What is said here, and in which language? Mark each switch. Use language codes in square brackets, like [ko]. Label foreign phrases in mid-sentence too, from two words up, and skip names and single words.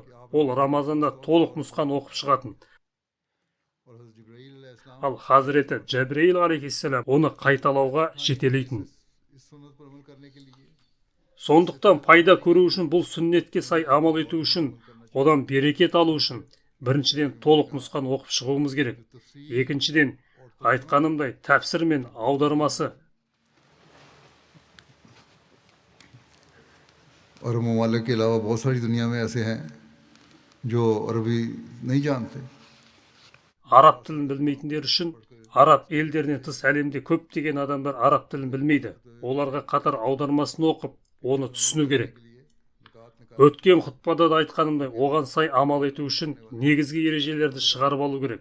[kk] Ол Рамазанда толық нұсқаны оқып шығатын. Ал Хазіреті Джабраил алейхиссалам оны қайталауға жетелейтін. Сондықтан пайда көру үшін, бұл сүннетке сай амал ету үшін, одан берекет алу үшін, біріншіден толық нұсқаны оқып шығуымыз керек. Екіншіден, айтқанымдай, тәпсір мен аудармасы. [ur] اور ممالک کے علاوہ بہت ساری دنیا میں ایسے ہیں جو عربی نہیں جانتے. [kk] Араб тілін білмейтіндер үшін, араб елдерінен тыс әлемде көптеген адамдар араб тілін білмейді. Оларға қатар аудармасын оқып, оны түсіну керек. Өткен құтпада да айтқанымдай, оған сай амал ету үшін негізгі ережелерді шығарып алу керек.